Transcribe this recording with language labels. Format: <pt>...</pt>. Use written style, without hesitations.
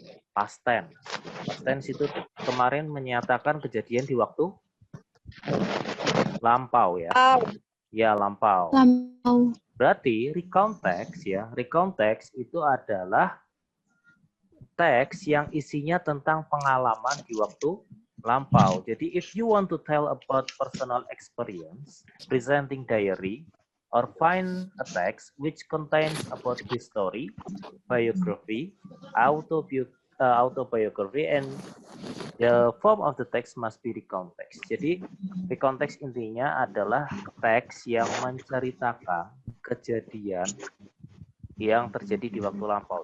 <id>Past tense. Past tense itu kemarin menyatakan kejadian di waktu lampau ya. Ya, lampau. Lampau. Berarti recount text ya, recount text itu adalah teks yang isinya tentang pengalaman di waktu lampau.</id> <en>Jadi if you want to tell about personal experience, presenting diary, or find a text which contains about history, biography, autobiography, and the form of the text must be recount text.</en> <id>Jadi recount text intinya adalah teks yang menceritakan kejadian yang terjadi di waktu lampau.</id>